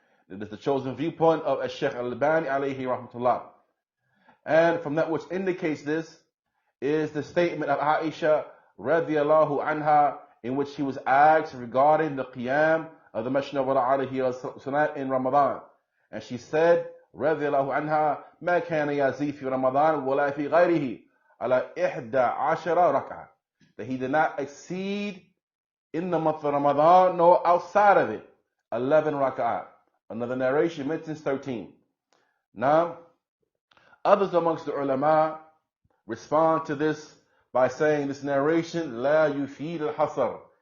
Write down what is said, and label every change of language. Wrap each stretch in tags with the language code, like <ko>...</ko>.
<en>It is the chosen viewpoint of Shaykh Al-Albani alayhi rahmatullah. And from that which indicates this is the statement of Aisha radiyallahu anha, in which she was asked regarding the qiyam of the Messenger of Allah alayhi wasallam in Ramadan. And she said, radiyallahu anha,</en> <ar>ما كان يزيد في رمضان ولا في غيره على 11 ركعة.</ar> <en>That he did not exceed in the month of Ramadan nor outside of it 11 raka'at. Another narration mentions 13. Now, others amongst the ulama respond to this by saying this narration</en> <ar>لا يفيد الحصر.</ar>